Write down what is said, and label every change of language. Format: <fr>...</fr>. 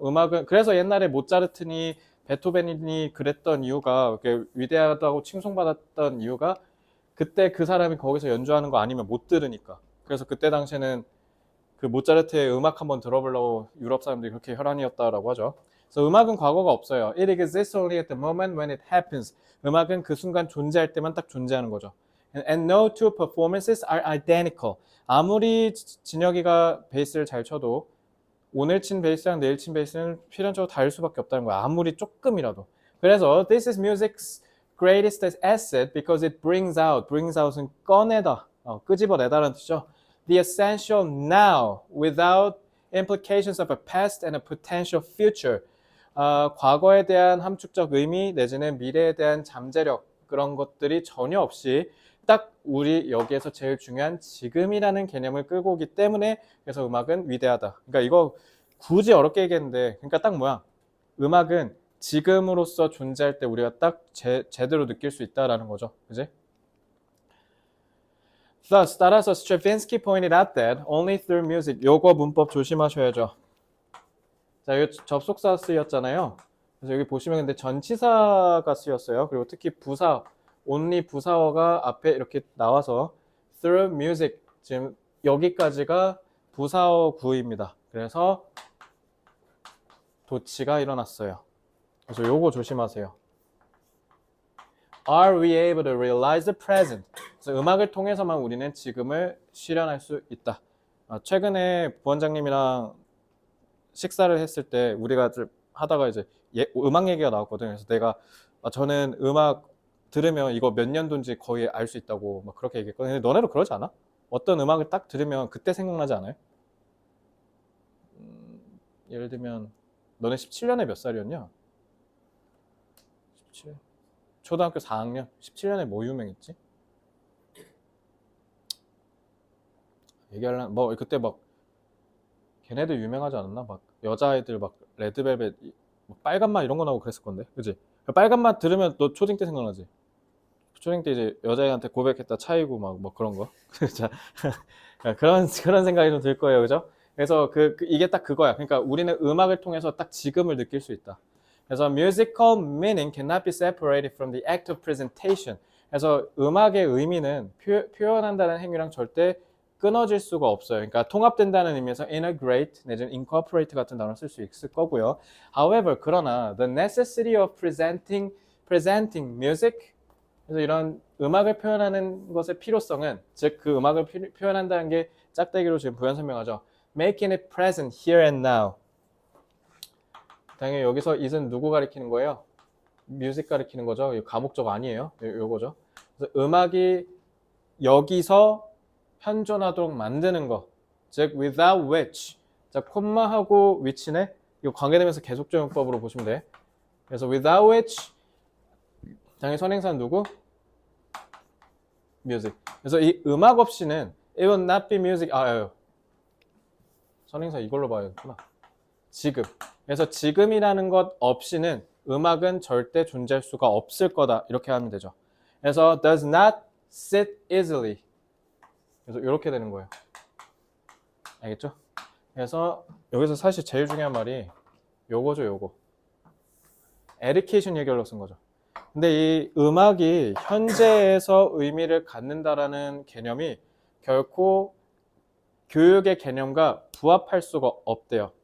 <ko>음악은 그래서 옛날에 모차르트니 베토벤이 그랬던 이유가 위대하다고 칭송받았던 이유가 그때 그 사람이 거기서 연주하는 거 아니면 못 들으니까. 그래서 그때 당시에는 그 모차르트의 음악 한번 들어보려고 유럽 사람들이 그렇게 혈안이었다라고 하죠. 그래서 음악은 과거가 없어요.</ko> <en>It exists only at the moment when it happens.</en> <ko>음악은 그 순간 존재할 때만 딱 존재하는 거죠.</ko> <en>And no two performances are identical.</en> <ko>아무리 진혁이가 베이스를 잘 쳐도 오늘 친 베이스랑 내일 친 베이스는 필연적으로 다를 수밖에 없다는 거야. 아무리 조금이라도. 그래서</ko> <en>this is music's greatest asset because it brings out</en> <ko>은 꺼내다, 끄집어내다라는 뜻이죠.</ko> <en>The essential now without implications of a past and a potential future.</en> <ko>과거에 대한 함축적 의미 내지는 미래에 대한 잠재력 그런 것들이 전혀 없이 딱 우리 여기에서 제일 중요한 지금이라는 개념을 끌고 오기 때문에 그래서 음악은 위대하다. 그러니까 이거 굳이 어렵게 얘기했는데 그러니까 딱 뭐야? 음악은 지금으로서 존재할 때 우리가 딱 제대로 느낄 수 있다라는 거죠. 그지?</ko> <en>Thus,</en> <ko>따라서</ko> <en>Stravinsky pointed out that only through music.</en> <ko>요거 문법 조심하셔야죠. 자, 여기 접속사 쓰였잖아요. 그래서 여기 보시면 근데 전치사가 쓰였어요. 그리고 특히 부사, only 부사어가 앞에 이렇게 나와서</ko> <en>through music,</en> <ko>지금 여기까지가 부사어 구입니다. 그래서 도치가 일어났어요. 그래서 요거 조심하세요.</ko> <en>Are we able to realize the present?</en> <ko>그래서 음악을 통해서만 우리는 지금을 실현할 수 있다. 최근에 부원장님이랑 식사를 했을 때 우리가 하다가 이제 음악 얘기가 나왔거든요. 그래서 내가 저는 음악 들으면 이거 몇 년도인지 거의 알 수 있다고 막 그렇게 얘기했거든요. 근데 너네도 그러지 않아? 어떤 음악을 딱 들으면 그때 생각나지 않아요? 예를 들면 너네 17년에 몇 살이었냐? 17. 초등학교 4학년? 17년에 뭐 유명했지? 얘기하려면 뭐 그때 막 걔네들 유명하지 않았나? 막 여자애들 막 레드벨벳 빨간맛 이런 거 나오고 그랬을 건데, 그지? 빨간맛 들으면 너 초딩 때 생각나지? 초딩 때 이제 여자애한테 고백했다 차이고 막 뭐 그런 거. 자, 그런 생각이 좀 들 거예요, 그죠? 그래서 이게 딱 그거야. 그러니까 우리는 음악을 통해서 딱 지금을 느낄 수 있다. 그래서</ko> <en>musical meaning cannot be separated from the act of presentation.</en> <ko>그래서 음악의 의미는 표현한다는 행위랑 절대 끊어질 수가 없어요. 그러니까 통합된다는 의미에서 integrate 내지는 incorporate 같은 단어를 쓸 수 있을 거고요.</ko> <en>However,</en> <ko>그러나</ko> <en>the necessity of presenting music,</en> <ko>그래서 이런 음악을 표현하는 것의 필요성은, 즉 그 음악을 표현한다는 게 짝대기로 지금 부연 설명하죠.</ko> <en>Making it present here and now.</en> <ko>당연히 여기서 it은 누구 가리키는 거예요? music 가리키는 거죠. 가목적 아니에요. 요거죠. 그래서 음악이 여기서 현존하도록 만드는 거, 즉</ko> <en>without which.</en> <ko>자, 콤마하고 which네. 이거 관계되면서 계속적용법으로 보시면 돼. 그래서</ko> <en>without which</en> <ko>당연히 선행사는 누구?</ko> <en>music.</en> <ko>그래서 이 음악 없이는</ko> <en>it will not be music.</en> <ko>선행사 이걸로 봐야겠구나. 지금. 그래서 지금이라는 것 없이는 음악은 절대 존재할 수가 없을 거다. 이렇게 하면 되죠. 그래서</ko> <en>does not sit easily.</en> <ko>그래서 이렇게 되는 거예요. 알겠죠? 그래서 여기서 사실 제일 중요한 말이 요거죠, 요거. education 얘기하려고 쓴 거죠. 근데 이 음악이 현재에서 의미를 갖는다라는 개념이 결코 교육의 개념과 부합할 수가 없대요.</ko>